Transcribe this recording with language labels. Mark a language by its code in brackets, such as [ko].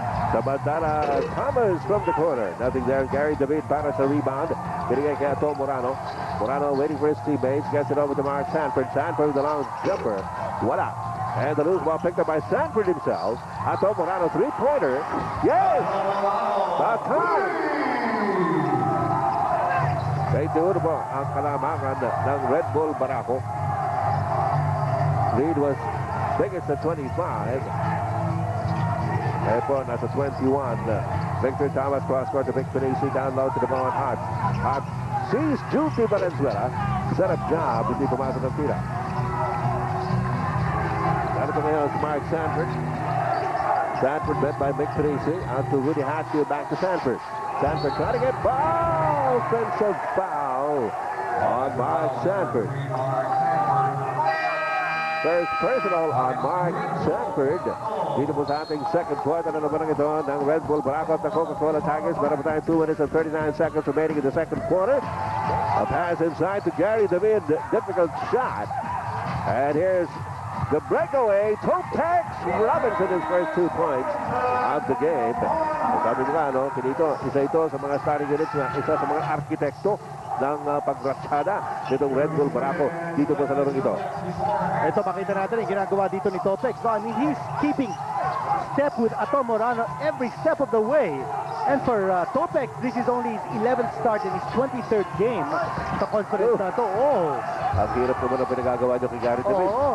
[en] Samantala, Thomas from the corner. Nothing there. Gary David [tl] para sa [en] rebound. [tl] Binigay kay Ato Morano. [en] Morano waiting for his teammates. Gets it over to Mark Sanford. Sanford with the long jumper. Voila. And the loose ball picked up by Sanford himself. Ato Morano, three-pointer. Yes! The time! [tl] 21 po ang kalamangan ng Red Bull Barako. [en] Lead was biggest at 25. [tl] Ngayon po, nasa 21. [en] Victor Thomas cross-court to Vic Pinisi. Down low to the ball on Hart. Hart sees Juti Valenzuela. Set up job. [tl] Hindi pumasok ang tira. Ano po ngayon si Mark Sanford. Sanford [en] met by [tl] Vic Pinisi. [en] Out to Rudy Hatfield. Back to Sanford. Sanford trying to get foul. Offensive foul on Mark Sanford. First personal on Mark Sanford. [tl] Dito po sa ating second quarter na naman ito ng Red Bull Barako at the Coca-Cola Tigers. Meron pa tayo [en] 2 minutes and 39 seconds remaining in the second quarter. A pass inside to Gary David. Difficult shot. And here's the breakaway. Throwback Robinson his first 2 points of the game. [tl] Sabi nila, no, isa ito sa mga starting units na isa sa mga arkitekto ng pagratsyada nitong Red Bull Barako dito po sa larong ito. Ito, makita natin yung ginagawa dito ni Topex. [en] So, I mean, he's keeping step with Ato Morano every step of the way. And for Topex, this is only his 11th start in his 23rd game [tl] sa conference na ito. Oh! Ang hirap naman ang pinagagawa niyo kay Gary David.